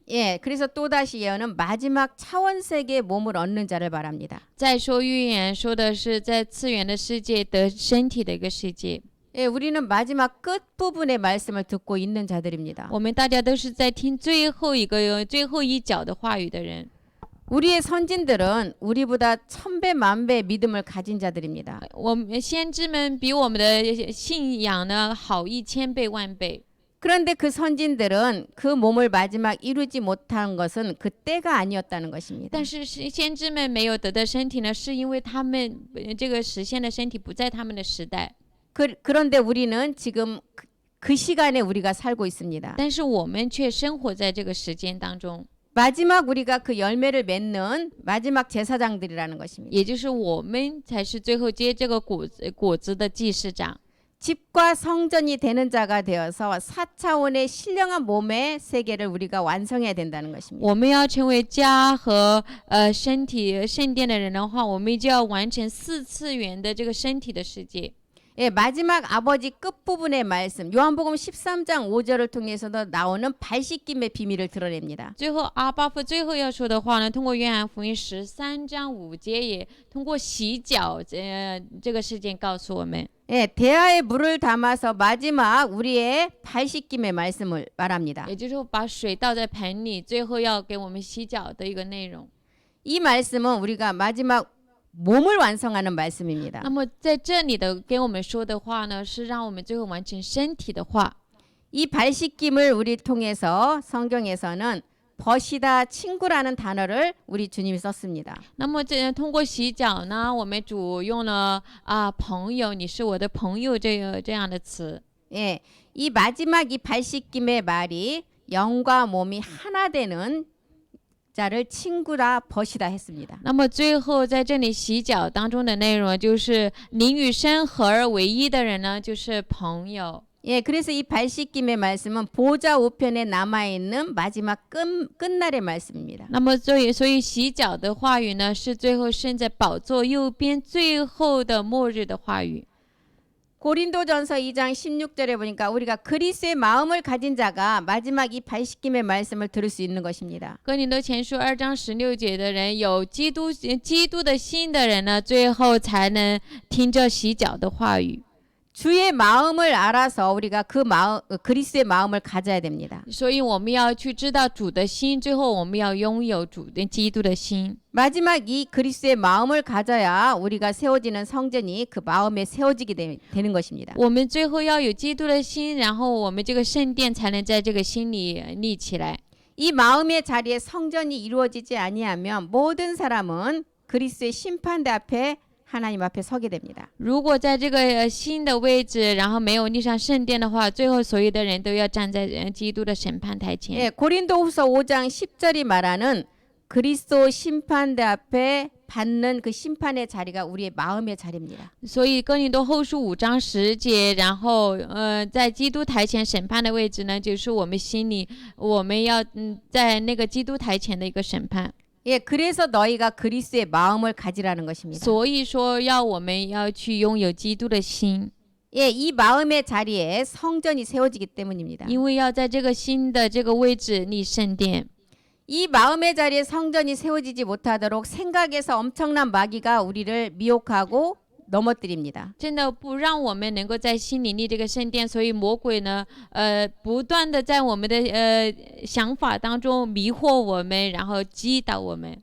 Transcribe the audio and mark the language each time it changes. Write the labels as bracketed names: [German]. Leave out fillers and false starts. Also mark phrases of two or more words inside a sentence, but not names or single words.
[Korean] 예, 그래서 또다시 예언은 마지막 차원세계의 몸을 얻는 자를 말합니다. [Chinese] 再说预言，说的是在次元的世界得身体的一个世界。 [Korean] 예, 우리는 마지막 끝부분의 말씀을 듣고 있는 자들입니다. [Chinese] 我们大家都是在听最后一角的话语的人。 [Korean] 우리의 선진들은 우리보다 1000배 만배의 믿음을 가진 자들입니다. [Chinese] 我们先知们比我们的信仰呢好1000倍万倍。 [Korean] 그런데 그 선진들은 그 몸을 마지막 이루지 못한 것은 그 때가 아니었다는 것입니다. [Chinese] 但是先知们没有得的身体呢，是因为他们这个实现的身体不在他们的时代。 [Korean] 그런데 우리는 지금 그 시간에 우리가 살고 있습니다. [Chinese] 但是我们却生活在这个时间当中， [Korean] 마지막 우리가 그 열매를 맺는 마지막 제사장들이라는 것입니다. [Chinese] 也就是我们才是最后结这个果子的祭司长。 [Korean] 집과 성전이 되는 자가 되어서 4차원의 신령한 몸의 세계를 우리가 완성해야 된다는 것입니다. [Chinese] 我们要成为家和身体圣殿的人的话，我们就要完成4次元的这个身体的世界。 [Korean] 예, 마지막 아버지 끝부분의 말씀 요한복음 13장 5절을 통해서도 나오는 발씻김의 비밀을 드러냅니다. [Chinese] 最后阿巴父最后要说的话呢，通过约翰福音13章5节，也通过洗脚这个事件告诉我们。 [Korean] 예, 대야에 물을 담아서 마지막 우리의 발씻김의 말씀을 말합니다. [Chinese] 也就是说把水倒在盆里，最后要给我们洗脚的一个内容。 [Korean] 이 말씀은 우리가 마지막 몸을 완성하는 말씀입니다. [Chinese] 那么在这里的给我们说的话呢，是让我们最后完成身体的话。 [Korean] 이 발씻김을 우리 통해서 성경에서는 벗이다 친구라는 단어를 우리 주님이 썼습니다. [Chinese] 那么通过洗脚呢，我们主用了朋友，你是我的朋友这样的词。 [Korean] 예, 이 마지막 이 발씻김의 말이 영과 몸이 하나 되는 자를 친구라 벗이다 했습니다. [Chinese] 那么最后在这里洗脚当中的内容就是灵与身合而为一的人呢，就是朋友。 [Korean] 예, 그래서 이 발씻김의 말씀은 보좌 우편에 남아 있는 마지막 끝날의 말씀입니다. [Chinese] 那么所以洗脚的话语呢，是最后剩在宝座右边最后的末日的话语。 [Korean] 고린도전서 2장 16절에 보니까 우리가 그리스도의 마음을 가진 자가 마지막 이 발씻김의 말씀을 들을 수 있는 것입니다. [Chinese] 哥林多前书2章16节的人，有基督的心的人呢，最后才能听着洗脚的话语。 [Korean] 주의 마음을 알아서 우리가 그리스도의 마음을 가져야 됩니다. [Chinese] 所以我们要去知道主的心，最后我们要拥有主的基督的心。 [Korean] 마지막 이 그리스도의 마음을 가져야 우리가 세워지는 성전이 그 마음에 세워지게 되는 것입니다. [Chinese] 我们最后要有基督的心，然后我们这个圣殿才能在这个心里立起来。 [Korean] 이 마음의 자리에 성전이 이루어지지 아니하면 모든 사람은 그리스도의 심판대 앞에 하나님 앞에 서게 됩니다. [Chinese] 如果在这个新的位置，然后没有立上圣殿的话，最后所有的人都要站在基督的审判台前。 [Korean] 예, 고린도후서 5장 10절이 말하는 그리스도 심판대 앞에 받는 그 심판의 자리가 우리의 마음의 자리입니다. [Chinese] 所以哥林多后书5章10节，然后在基督台前审判的位置呢，就是我们心里我们要在那个基督台前的一个审判。 [Korean] 예, 그래서 너희가 그리스도의 마음을 가지라는 것입니다. [Chinese] 所以说我们要去拥有基督的心， [Korean] 예, 이 마음의 자리에 성전이 세워지기 때문입니다. [Chinese] 因为要在这个新的这个位置立圣殿。 [Korean] 이 마음의 자리에 성전이 세워지지 못하도록 생각에서 엄청난 마귀가 우리를 미혹하고 넘어뜨립니다. [Chinese] 真的不让我们能够在心里立这个圣殿，所以魔鬼呢，不断的在我们的想法当中迷惑我们，然后击倒我们。